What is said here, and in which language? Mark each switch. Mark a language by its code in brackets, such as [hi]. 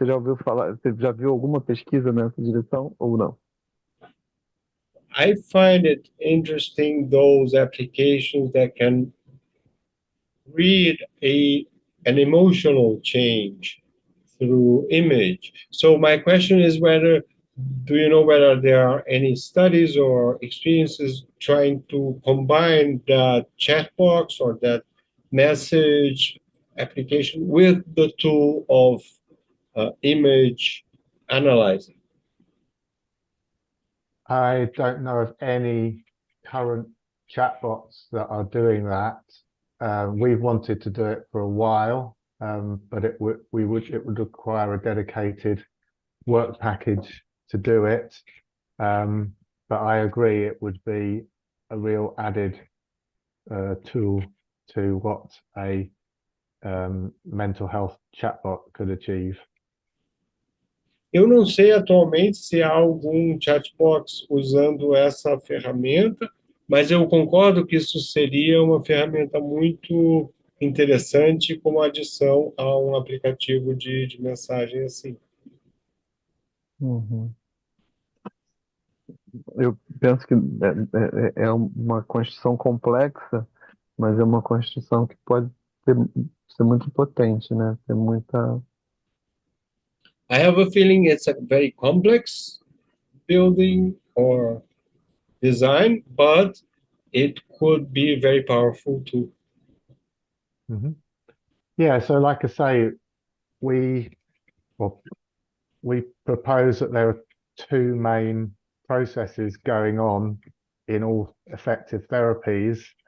[pt] Você já ouviu falar, você já viu alguma pesquisa nessa direção ou não? [en] I find it interesting those applications that can read an emotional change through image. So my question is do you know whether there are any studies or experiences trying to combine that chat box or that message application with the tool of image analyzing? I don't know of any current chatbots that are doing that. We've wanted to do it for a while, but it would require a dedicated work package to do it. But I agree, it would be a real added tool to what a mental health chatbot could achieve. [pt] Eu não sei atualmente se há algum chatbox usando essa ferramenta, mas eu concordo que isso seria uma ferramenta muito interessante como adição a um aplicativo de mensagem assim. Uhum. Eu penso que é uma construção complexa, mas é uma construção que pode ser muito potente, né? Ter muita. [en] I have a feeling it's a very complex building or design, but it could be very powerful too. Yeah, so like I say, we propose that there are two main processes going on in all effective therapies.